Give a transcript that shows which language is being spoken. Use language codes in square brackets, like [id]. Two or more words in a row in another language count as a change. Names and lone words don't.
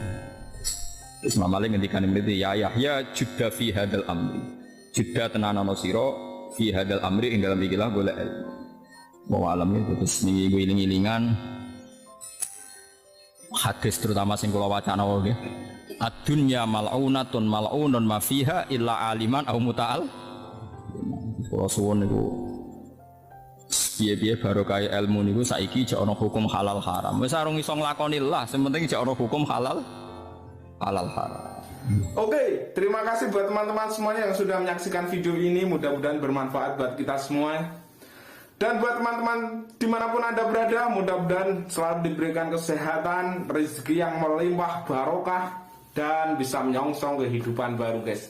[jv] Imam Malik ngendikane mriki [ar] يا يحيى جد في هذا الأمر. [jv] Judda tenanana sira [ar] في هذا الأمر [jv] ing dalam ikilah golek ilmu. [ar] واعلم [jv] itu terus niki iling-ilingan hadis terutama sing kula wacana wae. [ar] الدنيا ملعونة ملعون ما فيها إلا عالم أو متعلم. [jv] Kula suwun niku piye-piye barokah ilmu niku saiki jek ana hukum halal haram. Wis arung iso nglakoni lah, sing penting jek ana hukum halal haram. [id] Oke, terima kasih buat teman-teman semuanya yang sudah menyaksikan video ini. Mudah-mudahan bermanfaat buat kita semua. Dan buat teman-teman dimanapun Anda berada, mudah-mudahan selalu diberikan kesehatan, rezeki yang melimpah barokah, dan bisa menyongsong kehidupan baru guys.